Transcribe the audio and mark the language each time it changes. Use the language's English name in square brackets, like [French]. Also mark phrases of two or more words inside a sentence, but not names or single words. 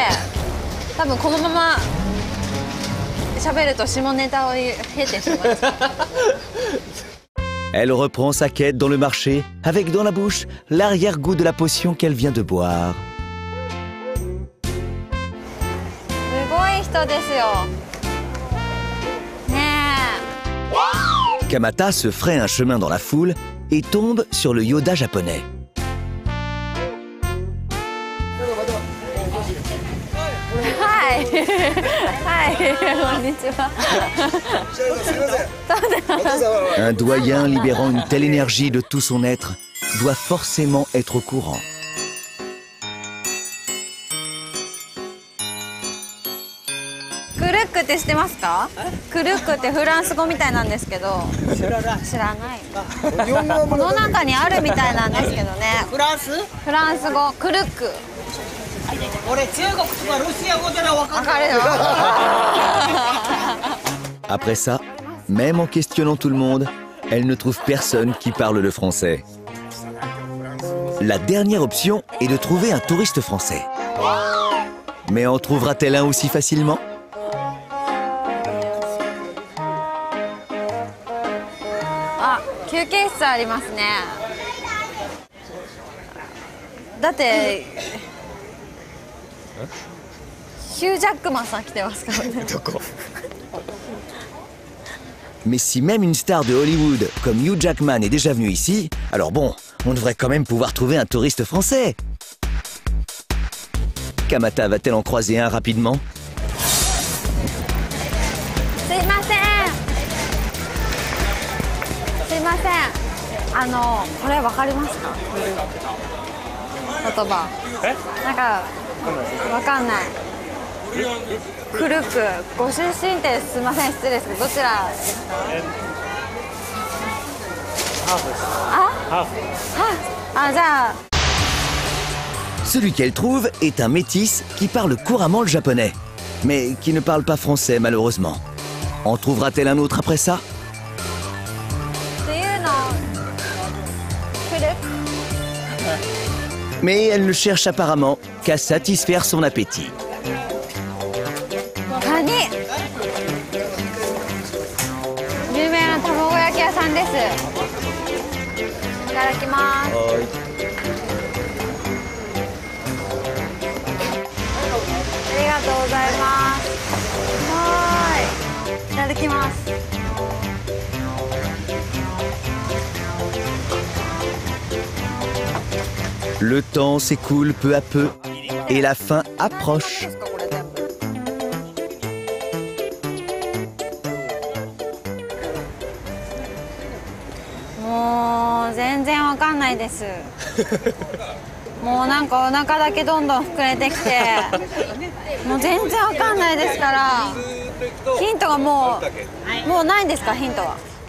[Japanese] 多分このまま喋ると下ネタを経てしまう。 [French] Elle reprend sa quête dans le marché avec dans la bouche l'arrière-goût de la potion qu'elle vient de boire. [Japanese] すごい人ですよ。ねえ。 [French] Kamata se fraye un chemin dans la foule et tombe sur le Yoda japonais. [Japanese] はいはい、こんにちは。 [French] Un doyen libérant une telle énergie de tout son être doit forcément être au courant. [Japanese] クルックって知ってますか？クルックってフランス語みたいなんですけど。知らない。この中にあるみたいなんですけどね。フランス語、クルック。俺中国とかロシア語では分かる。わかるよ。 [French] Après ça, même en questionnant tout le monde, elle ne trouve personne qui parle le français. La dernière option est de trouver un touriste français. Mais en trouvera-t-elle un aussi facilement? [Japanese] あ、休憩室ありますね。だってヒュー・ジャックマンさん来てますからね。どこ？ [French] Mais si même une star de Hollywood comme Hugh Jackman est déjà venu ici, alors bon, on devrait quand même pouvoir trouver un touriste français. Kamata va-t-elle en croiser un rapidement? [Japanese] すいません。すいません。これわかりますか？言葉。なんかわかんない。クルック、ご出身ってすいません、失礼ですけどどちらですか？ハーフです。あ？あ、じゃあ。 [French] Celui qu'elle trouve est un métis qui parle couramment le japonais, mais qui ne parle pas français malheureusement. En trouvera-t-elle un autre après ça? [Japanese] っていうのクルック。 [French] Mais elle ne cherche apparemment qu'à satisfaire son appétit. [Japanese] カニ。 焼き屋さんです。いただきます。ありがとうございます。いただきます。 [French] Le temps s'écoule peu à peu et la fin approche. [Japanese] もう全然わかんないです。もうなんかお腹だけどんどん膨れてきて、もう全然わかんないですから、ヒントがもうないんですか、ヒントは。